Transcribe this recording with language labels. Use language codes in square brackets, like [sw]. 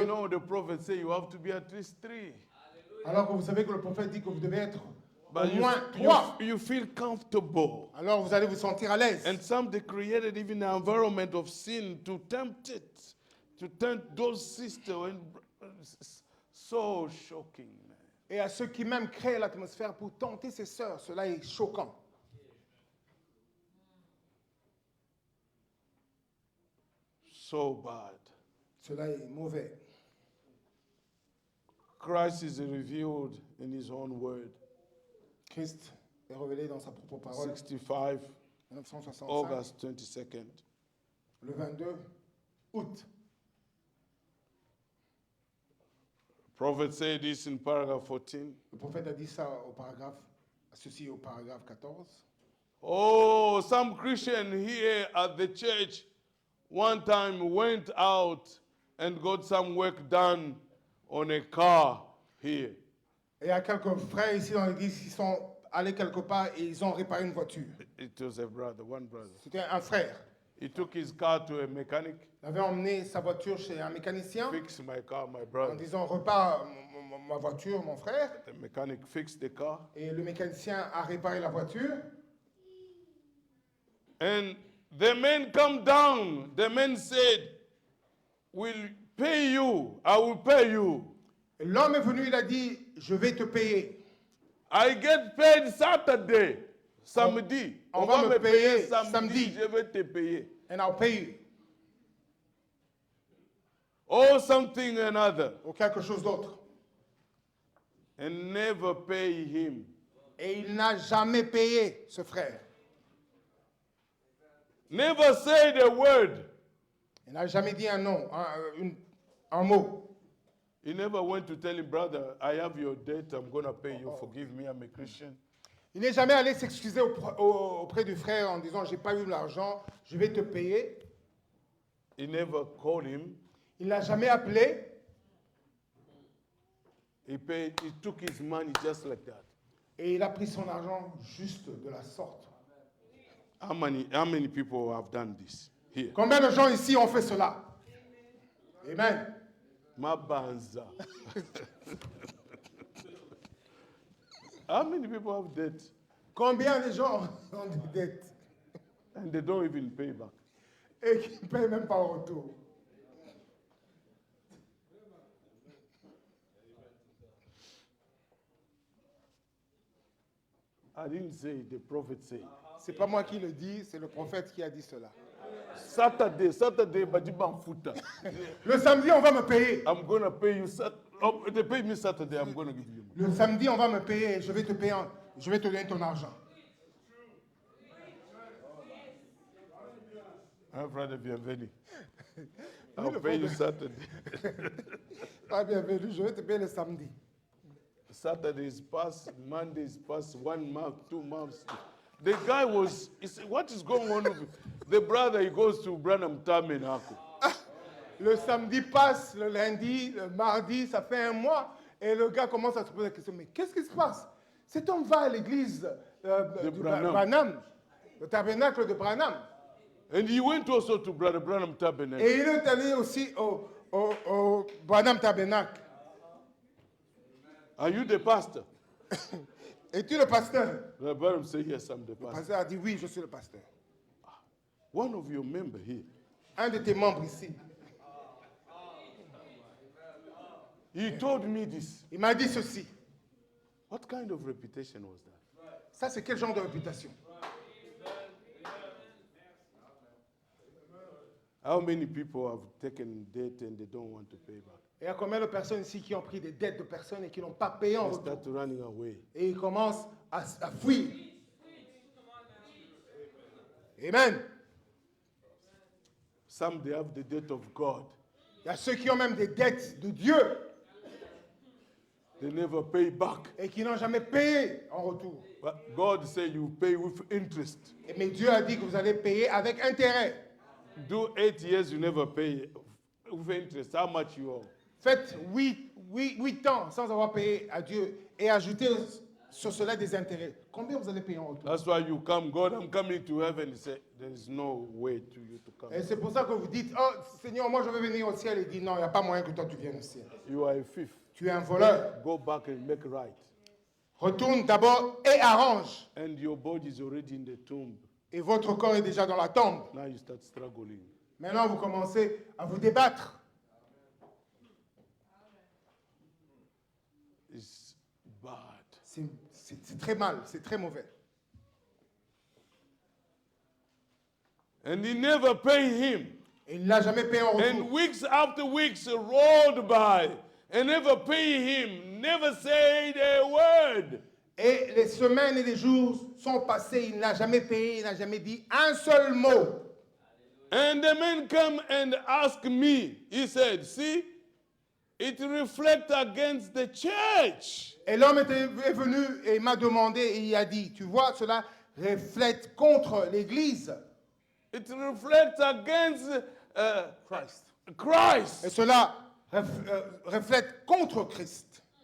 [en] you know the prophet say you have to be at least three. [fr] Alors que vous savez que le prophète dit que vous devez être au [en] But [fr] moins trois. [en] you feel comfortable. [fr] Alors vous allez vous sentir à l'aise. [en] And some they created even an environment of sin to tempt it, to tempt those sisters. And so shocking, man. [fr] Et à ceux qui même créent l'atmosphère pour tenter ses sœurs, cela est choquant. [en] So bad. [fr] Cela est mauvais. [en] Christ is revealed in his own word. [fr] Christ est révélé dans sa propre parole. [en] 65, 1965, August 22nd. [fr] le 22 août. [en] Prophet said this in paragraph 14. [fr] Le prophète a dit ça ceci au paragraphe 14. [en] Oh, some Christian here at the church one time went out and got some work done on a car here. [fr] Et il y a quelques frères ici dans l'église qui sont allés quelque part et ils ont réparé une voiture. [en] It was a brother, one brother. [fr] C'était un frère. [en] He took his car to a mechanic, [fr] Il avait emmené sa voiture chez un mécanicien [en] fix my car, my [fr] en [en] brother. [fr] disant repars ma voiture, mon frère. [en] The mechanic fixed the car. [fr] Et le mécanicien a réparé la voiture. [en] And the man come down. The man said, "Will pay you. I will pay you. [fr] Et l'homme est venu, il a dit, je vais te payer. [en] I get paid Saturday, [fr] samedi. on va me payer samedi. samedi. Je vais te payer. [en] And I'll pay you. Or something another. [fr] Ou quelque chose d'autre. [en] And never pay him. [fr] Et il n'a jamais payé ce frère. [en] Never said a word. [fr] Il n'a jamais dit un nom, un mot. [en] He never went to tell him, brother, I have your debt. I'm going to pay you. Forgive me. I'm a Christian. [fr] Il n'est jamais allé s'excuser auprès du frère en disant, j'ai pas eu l'argent, je vais te payer. [en] He never called him. [fr] Il n'a jamais appelé. [en] He paid. He took his money just like that. [fr] Et il a pris son argent juste de la sorte. [en] How many people have done this here? [fr] Combien de gens ici ont fait cela? [en] Amen. [ln] Mabanza. [en] How many people have debt [fr] Combien de gens ont des dettes [en] and they don't even pay back? [fr] et qui ne payent même pas au retour? [en] I didn't say it, the prophet said. [fr] C'est pas moi qui le dis, c'est le prophète qui a dit cela. [en] Saturday, [ln] Bajiban Futa. [fr] Le samedi, on va me payer. [en] I'm going to pay you. They pay me Saturday, I'm going to give you money. [fr] Le samedi, on va me payer et je vais te payer, je vais te donner ton argent. [en] My brother, bienvenue. I'll pay you Saturday. [fr] Ah, bienvenue, je vais te payer le samedi. [en] Saturday is past, Monday is past, 1 month, 2 months. The guy he said, what is going on with the brother? He goes to Branham Tabernacle. [fr] Le samedi passe, le lundi, le mardi, ça fait 1 mois. Et le gars commence à se poser la question, mais qu'est-ce qui se passe? Cet homme va à l'église du Branham, le tabernacle de Branham. [en] And he went also to Brother Branham Tabernacle. [fr] Et il est allé aussi au Branham tabernacle. [en] Are you the pastor? [fr] Es-tu le pasteur? [en] Brother Branham said, yes, I'm the [fr] Le [en] pastor. [fr] pasteur a dit, oui, je suis le pasteur. [en] One of your members here, [fr] Un de tes membres ici, [en] he told me this. [fr] il m'a dit ceci. [en] What kind of reputation was that? [fr] Ça, c'est quel genre de réputation? [en] How many people have taken debt and they don't want to pay back? [fr] Il y a combien de personnes ici qui ont pris des dettes de personnes et qui n'ont pas payé en [en] They [fr] retour? [en] start running away. [fr] Et ils commencent à fuir. [en] Amen. Some, they have the debt of God. [fr] Il y a ceux qui ont même des dettes de Dieu [en] They never pay back. [fr] et qui n'ont jamais payé en retour. [en] But God said you pay with interest. [fr] Mais Dieu a dit que vous allez payer avec intérêt. [en] Do 8 years, you never pay with interest. How much you owe? [fr] Faites 8 ans sans avoir payé à Dieu et ajoutez sur cela des intérêts. Combien vous allez payer en retour? [en] That's why you come, God, I'm coming to heaven. He said, there is no way to you to come. [fr] Et c'est pour ça que vous dites, oh Seigneur, moi je veux venir au ciel. Il dit, non, il n'y a pas moyen que toi tu viennes au ciel. [en] You are a thief. [fr] Tu es un voleur. [en] Go back and make right. [fr] Retourne d'abord et arrange. [en] And your body is already in the tomb. [fr] Et votre corps est déjà dans la tombe. [en] Now you start struggling. [fr] Maintenant, vous commencez à vous débattre. [en] It's bad. [fr] C'est très mal, c'est très mauvais. [en] And he never paid him. [fr] Et il ne l'a jamais payé en [en] And [fr] retour. [en] weeks after weeks rolled by and never paid him, never said a word. [fr] Et les semaines et les jours sont passés, il n'a jamais payé, il n'a jamais dit un seul mot. [en] And the man come and ask me, he said, see, it reflects against the church. [fr] Et l'homme est venu et m'a demandé et il a dit, tu vois, cela reflète contre l'Église. [en] It reflects against Christ. Christ. [fr] Et cela reflète contre Christ.